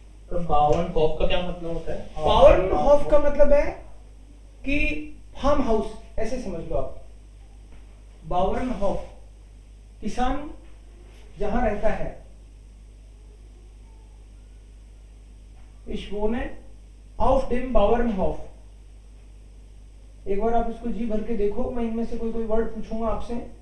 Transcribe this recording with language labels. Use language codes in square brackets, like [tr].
[hi] तो बावरनहोफ का क्या मतलब होता है? बावरनहोफ का मतलब है कि फार्म हाउस, ऐसे समझ लो आप। बावरनहोफ, किसान जहां रहता है। [de] Ich wohne auf dem Bauernhof। [hi] एक बार आप इसको जी भर के देखो, मैं इनमें से कोई कोई वर्ड पूछूंगा आपसे।